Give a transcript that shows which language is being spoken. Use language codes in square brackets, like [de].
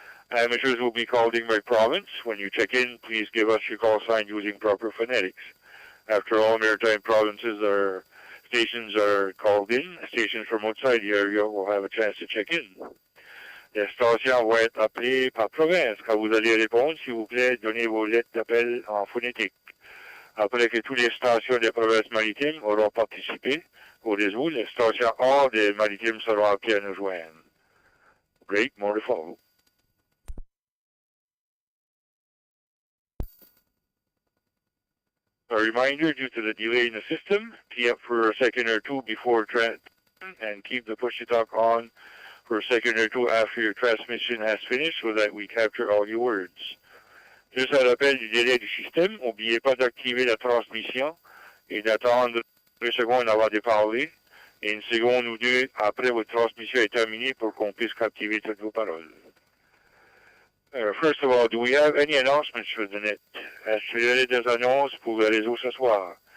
[en] Amateurs will be called in by province. When you check in, please give us your call sign using proper phonetics. After all maritime provinces or stations are called in, stations from outside the area will have a chance to check in. [fr] Les stations vont être appelées par province. Quand vous allez répondre, s'il vous plaît, donnez vos lettres d'appel en phonétique. Après que toutes les stations des provinces maritimes auront participé au réseau, les stations hors des maritimes seront appelées à nous joindre. [en] Great, more to follow. A reminder, due to the delay in the system, tee up for a second or two before and keep the push-to-talk on for a second or two after your transmission has finished so that we capture all your words. [fr] Juste à l'appel du délai du système, n'oubliez pas d'activer la transmission et d'attendre 2 secondes avant de parler et 1 seconde ou 2 après votre transmission est terminée pour qu'on puisse captiver toutes vos paroles. [en] First of all, do we have any announcements for the net? [fr] Est-ce qu'il y a des annonces pour le réseau ce soir?